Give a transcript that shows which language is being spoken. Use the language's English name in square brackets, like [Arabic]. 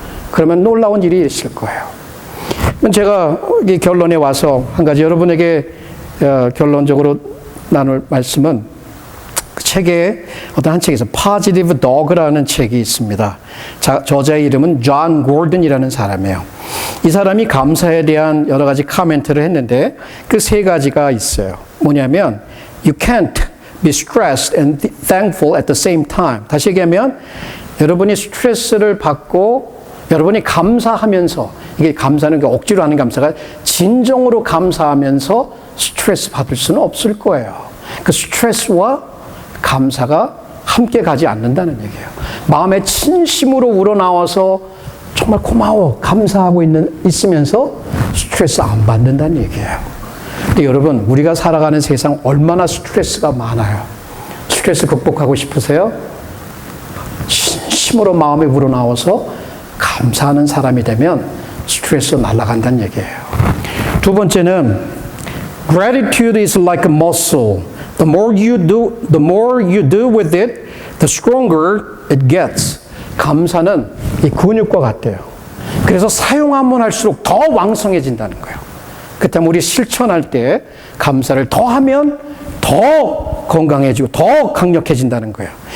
[Korean] 그러면 놀라운 일이 있을 거예요. 제가 이 결론에 와서 한 가지 여러분에게 결론적으로 나눌 말씀은 그 책에 어떤 한 책에서 Positive Dog라는 책이 있습니다. 저자의 이름은 존 고든이라는 사람이에요. 이 사람이 감사에 대한 여러 가지 코멘트를 했는데 그 세 가지가 있어요. 뭐냐면 [English] You can't be stressed and thankful at the same time. [Korean] 다시 얘기하면 여러분이 스트레스를 받고 여러분이 감사하면서, 이게 감사는 억지로 하는 감사가 진정으로 감사하면서 스트레스 받을 수는 없을 거예요. 그 스트레스와 감사가 함께 가지 않는다는 얘기예요. 마음에 진심으로 우러나와서 정말 고마워, 감사하고 있으면서 스트레스 안 받는다는 얘기예요. 근데 여러분, 우리가 살아가는 세상 얼마나 스트레스가 많아요. 스트레스 극복하고 싶으세요? 진심으로 마음에 우러나와서 감사하는 사람이 되면 스트레스 날아간다는 얘기예요. 두 번째는 [English] Gratitude is like a muscle. The more you do with it, the stronger it gets. [Korean] 감사는 이 근육과 같대요. 그래서 사용하면 할수록 더 왕성해진다는 거예요. 그 때문에 우리 실천할 때 감사를 더 하면 더 건강해지고 더 강력해진다는 거예요.